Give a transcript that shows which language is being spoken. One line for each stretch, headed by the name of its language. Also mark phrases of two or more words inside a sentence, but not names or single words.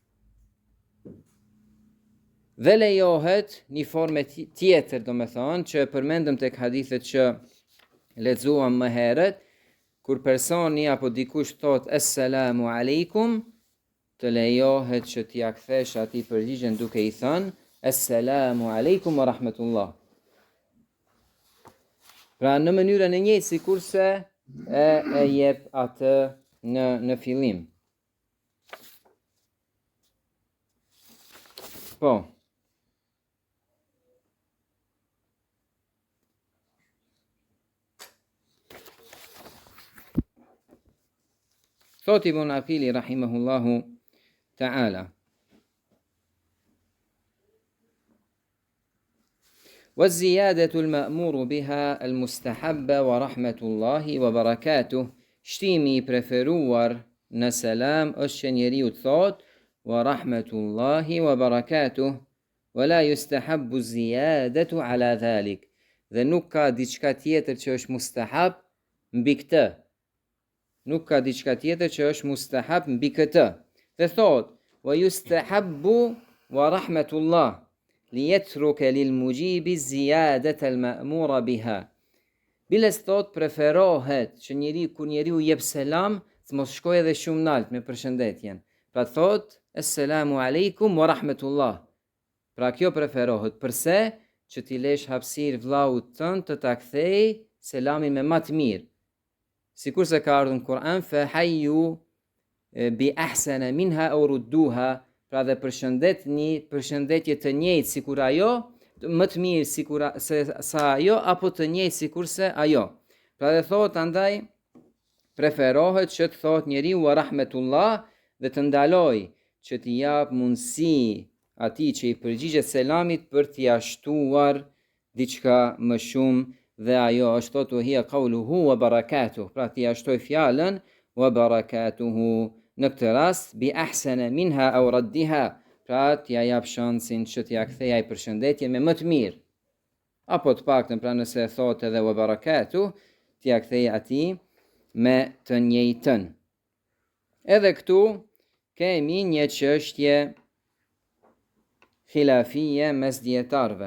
Albanian: Dhe lejohet një formë tjetër, do me thonë, që përmendëm tek hadithet që lexuam më herët, kur personi apo dikush thot
Arabic: السلام عليكم,
Albanian: të lejohet që t'ia kthesh atij përgjigjen duke i thënë
Arabic: السلام عليكم ورحمة الله.
Albanian: Pra në mënyrën e njëjtë sikurse e jep atë në fillim. Po.
Arabic: Thot Ibn Aqili رحمه الله تعالى والزيادة المأمور بها المستحبة ورحمة الله وبركاته.
Albanian: Shtimi i preferuar në selam është që njeriu të thot
Arabic: ورحمة الله وبركاته ولا يستحب زيادة على ذلك.
Albanian: Dhe nuk ka diçka tjetër që është mustahab mbi këtë. nuk ka diçka tjetër që është mustahab mbi këtë. Dhe thot,
Arabic: ويستحب ورحمة الله ليترك للمجيب الزيادة المأمورة بها.
Albanian: Biles thot preferohet që kur njeriu jep selam, të mos shkojë edhe shumë lart me përshëndetjen. Pra thot,
Arabic: السلام عليكم ورحمة الله.
Albanian: Pra kjo preferohet. Përse? Që t'i lesh hapësirë vllaut tënd të ta kthej selamin me më të mirë. Sikur se ka ardhur në Kur'an,
Arabic: فحيوا بأحسن منها أو ردوها,
Albanian: pra dhe përshëndetni përshëndetje të njëjtë sikur ajo, më të mirë sa ajo, apo të njëjtë sikurse ajo. Pra dhe thot andaj preferohet që të thot njeriu
Arabic: ورحمة الله
Albanian: dhe të ndaloj që t'i jap mundësi atij që i përgjigjet selamit për t'i ashtuar diçka më shumë, dhe ajo është thot
Arabic: هي قوله وبركاته,
Albanian: pra t'i ashtoj fjalën
Arabic: وبركاته,
Albanian: në këtë rast
Arabic: بأحسن منها أو ردها,
Albanian: pra t'ja jap shansin që t'ja kthej ai përshëndetje me më të mirë, apo të paktën pra nëse thot edhe
Arabic: وبركاته,
Albanian: t'ja kthej atij me të njëjtën. Edhe këtu kemi një çështje khilafie mes dietarëve.